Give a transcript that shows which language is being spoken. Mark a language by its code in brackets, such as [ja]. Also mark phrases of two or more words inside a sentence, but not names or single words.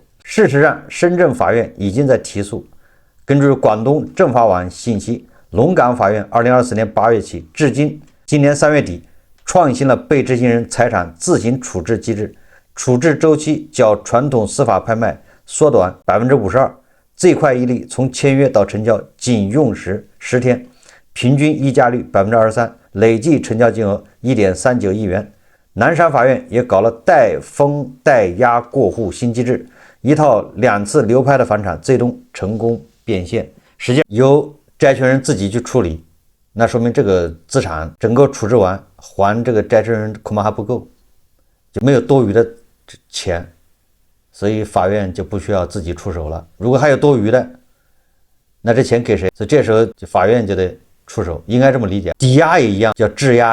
[zh] 事實上，深圳法院已經在提訴。根據廣東政法網信息，龍崗法院2024年8月起至今年3月底，創新了被執行人財產自行處置機制，處置周期較傳統司法拍賣縮短52%，最快一例從簽約到成交僅用時10 天，平均議價率23%，累計成交金額1.39億元。南山法院也搞了代封代押过户新机制，一套2次流拍的房产最终成功变现，实际上由债权人自己去处理，那说明这个資產整個處置完，還這個債權人恐怕還不夠，就沒有多餘的錢，所以法院就不需要自己出手了。如果還有多餘的，那這錢給誰？所以這時候法院就得出手，應該這麼理解。抵押也一樣，叫質押。